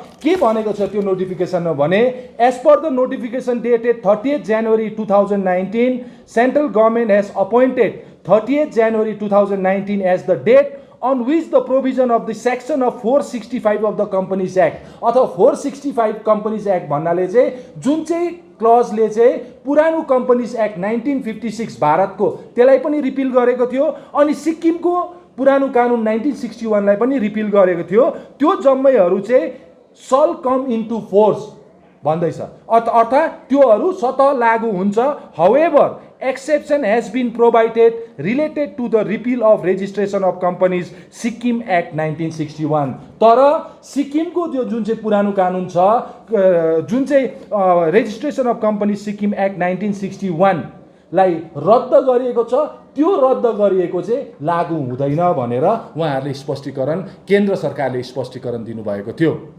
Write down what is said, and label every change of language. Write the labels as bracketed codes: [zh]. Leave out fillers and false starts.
[ne] के भनेको छ त्यो नोटिफिकेसनमा भने, [en] as per the notification dated 30 January 2019 central government has appointed 30 January 2019 as the date on which the provision of the section of 465 of the Companies Act [ne] अथवा 465 Companies Act भन्नाले चाहिँ जुन चाहिँ क्लजले चाहिँ पुरानो कम्पनीज एक्ट 1956 भारतको त्यसलाई पनि रिपिल गरेको थियो अनि सिक्किमको पुरानो कानुन 1961 लाई पनि रिपिल गरेको थियो, त्यो जम्मैहरू चाहिँ [en] shall come into force [ne] भन्दैछ, अर्थात् त्योहरू स्वतः लागू हुन्छ। [en] However exception has been provided related to the repeal of registration of companies Sikkim Act 1961। [ne] तर सिक्किमको त्यो जुन चाहिँ पुरानो कानुन छ, जुन चाहिँ registration of company Sikkim act 1961 लाई रद्द गरिएको छ, त्यो रद्द गरिएको चाहिँ लागू हुँदैन भनेर उहाँहरूले स्पष्टीकरण, केन्द्र सरकारले स्पष्टीकरण दिनुभएको थियो।